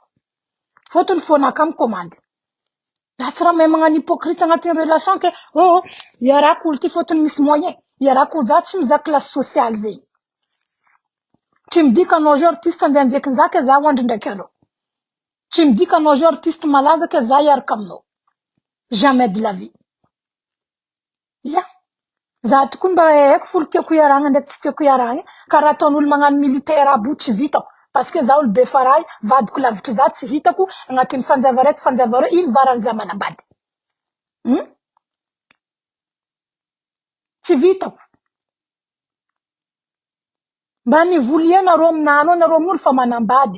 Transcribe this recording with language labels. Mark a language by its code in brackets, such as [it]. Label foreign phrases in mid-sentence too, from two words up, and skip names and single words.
[mg] Fotony fonaka mikomandy. Za tsy raha mahay magnano hypocrite agnatin'ny relation ke iarako olo ty fotony misy moyen. Iarako za tsy mizaka [fr] classe sociale [mg] zegny. Tsy midika anao jo artiste andeha anjeky nzaka za hoandry ndraiky anao. Tsy midika anao jo artiste malaza ke za iaraka aminao. [fr] Jamais de la vie. [mg] Ya. Za tokony mba haiko folo tiako iaragna ndraiky tsy tiako iaragna. Karaha ataon'olo magnano militaire abo tsy vitako. [fr] Parce que [mg] za olo be faray, vadiko lavitra za tsy hitako agnatin'ny fanjava raiky fanjava roa, ino varany za manambady. Tsy vitako. Mba mivoly anareo aminano, anareo amin'olo fa manambady.